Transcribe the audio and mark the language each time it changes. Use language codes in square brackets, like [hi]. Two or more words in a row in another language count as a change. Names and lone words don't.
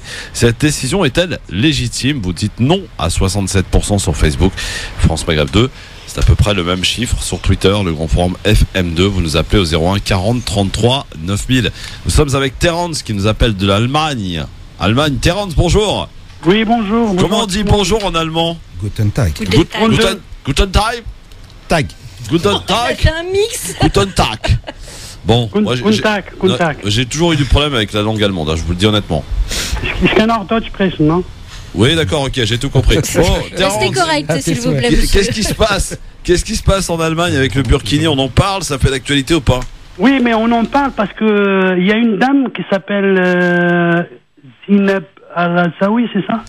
[fr] Cette décision est-elle légitime? Vous dites non à 67% sur Facebook, France Maghreb 2. C'est à peu près le même chiffre sur Twitter, le grand forum FM2. Vous nous appelez au 01 40 33 9000. Nous sommes avec Terence qui nous appelle de l'Allemagne. Allemagne, Terence, bonjour. Oui, bonjour. Comment on dit bonjour en allemand? [de] Guten Tag. Guten Tag. Tag. Guten Tag. [fr] C'est un mix. [de] Guten Tag. [fr] Bon, moi, j'ai toujours eu du problème avec la langue allemande, je vous le dis honnêtement. [de] Ich kann auch Deutsch sprechen, [fr] non? Oui, d'accord, ok, j'ai tout compris. Restez correct, s'il vous plaît. Qu'est-ce qui se passe? Qu'est-ce qui se passe en Allemagne avec le Burkini? On en parle? Ça fait l'actualité ou pas? Oui, mais on en parle parce que il y a une dame qui s'appelle Zineb Al-Azaoui, c'est ça?